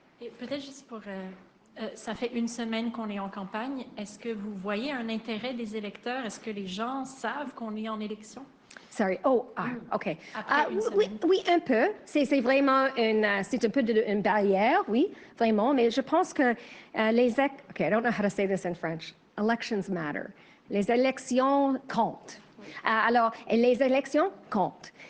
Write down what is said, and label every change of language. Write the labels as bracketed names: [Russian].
[French] Et peut-être juste pour... ça fait une semaine qu'on est en campagne. Est-ce que vous voyez un intérêt des électeurs? Est-ce que les gens savent qu'on est en élection? [English] Sorry. [French] Oh, OK. Oui, un peu. C'est vraiment c'est un peu une barrière, oui, vraiment. Mais je pense que [English] OK, I don't know how to say this in French. Elections matter. [French] Les élections comptent. Alors, les élections comptent.